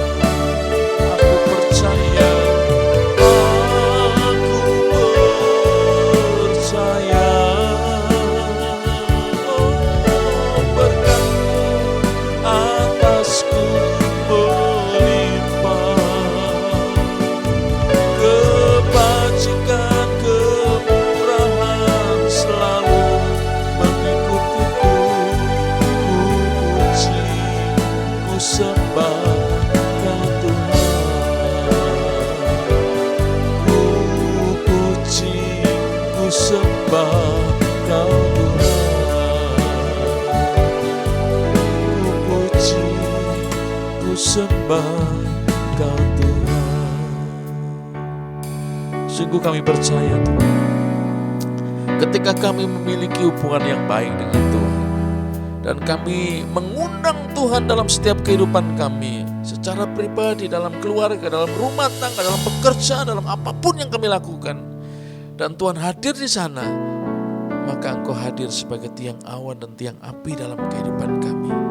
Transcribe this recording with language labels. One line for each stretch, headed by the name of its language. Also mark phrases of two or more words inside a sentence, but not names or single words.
Indonesian: Aku percaya, aku percaya, oh berkat-Mu atasku melimpah, kebajikan kemurahan selalu mengikutiku. Ku puji, ku sembah Kau Tuhan. Ku puji, ku sembah Kau Tuhan. Ku puji, ku sembah Kau Tuhan. Sungguh kami percaya Tuhan, ketika kami memiliki hubungan yang baik dengan Tuhan, dan kami mengundang Tuhan dalam setiap kehidupan kami, secara pribadi, dalam keluarga, dalam rumah tangga, dalam pekerjaan, dalam apapun yang kami lakukan, dan Tuhan hadir di sana, maka Engkau hadir sebagai tiang awan dan tiang api dalam kehidupan kami.